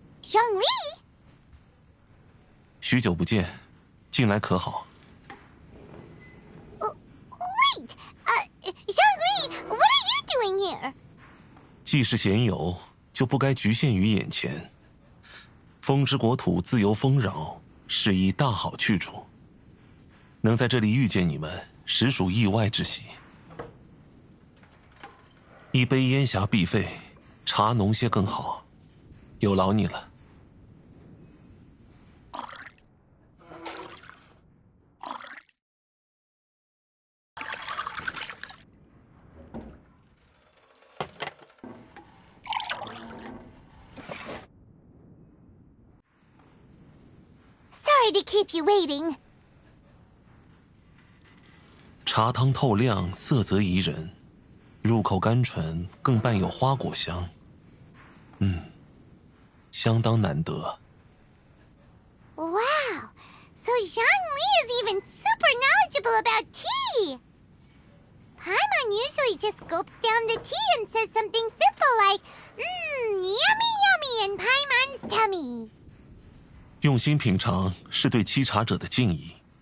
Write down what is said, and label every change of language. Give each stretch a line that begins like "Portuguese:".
Chinese: 胜利许久不见，近来可好？
English: Wait, 胜利 what are you doing here?
Chinese: 既是闲游，就不该局限于眼前。风之国土自由丰饶，是一大好去处。能在这里遇见你们，实属意外之喜。一杯烟霞必废，茶浓些更好。有劳你了。
English: Sorry to keep you waiting.
Chinese: 茶汤透亮，色泽宜人，入口甘醇，更伴有花果香。相当难得。
English: Wow, so Zhongli is even super knowledgeable about tea. Paimon usually just gulps down the tea and says something simple like, yummy yummy in Paimon's tummy.
Chinese: 用心品尝是对沏茶者的敬意。